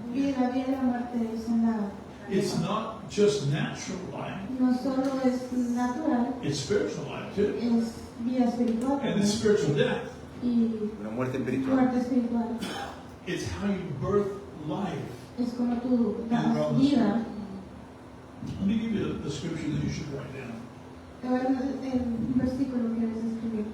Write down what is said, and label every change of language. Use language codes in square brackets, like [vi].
[es] Y la vida y la muerte es en la... [en] It's not just natural life; [es] No solo es natural, [en] it's spiritual life too, [es] es vida espiritual [en] and it's [es] también. [en] spiritual death. [es] Y Una muerte espiritual. muerte espiritual. [en] It's how you birth life. [es] Es como tú das vida. [en] Let me give you a scripture that you should write down. [es] Te voy a dar el versículo que debes escribir.